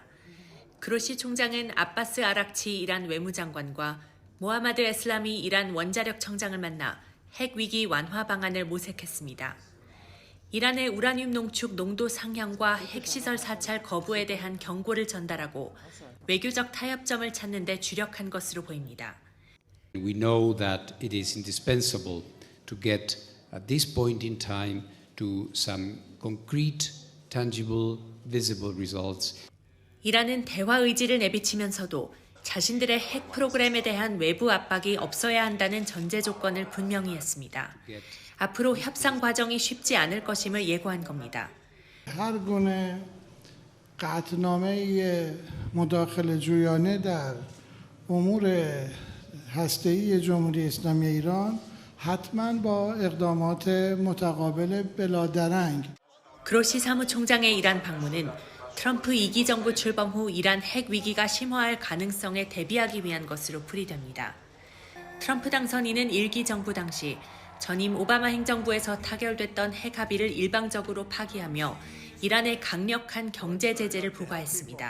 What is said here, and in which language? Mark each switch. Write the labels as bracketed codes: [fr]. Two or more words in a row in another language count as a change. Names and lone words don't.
[ko] 그로시 총장은 아바스 아락치 이란 외무장관과 모하마드 에슬라미 이란 원자력 청장을 만나 핵위기 완화 방안을 모색했습니다. 이란의 우라늄 농축 농도 상향과 핵시설 사찰 거부에 대한 경고를 전달하고 외교적 타협점을 찾는 데 주력한 것으로 보입니다. [en] We know that it is indispensable to get at this point in time to some concrete, tangible, visible results. [ko] 이란은 대화 의지를 내비치면서도 자신들의 핵 프로그램에 대한 외부 압박이 없어야 한다는 전제 조건을 분명히 했습니다. 앞으로 협상 과정이 쉽지 않을 것임을 예고한 겁니다. [fa] هر گونه قطعنامه مداخله جویانه در امور هسته‌ای جمهوری اسلامی ایران حتما با اقدامات متقابل بلادرنگ. [ko] 그로시 사무총장의 이란 방문은 트럼프 2기 정부 출범 후 이란 핵 위기가 심화할 가능성에 대비하기 위한 것으로 풀이됩니다. 트럼프 당선인은 1기 정부 당시 전임 오바마 행정부에서 타결됐던 핵 합의를 일방적으로 파기하며 이란에 강력한 경제 제재를 부과했습니다.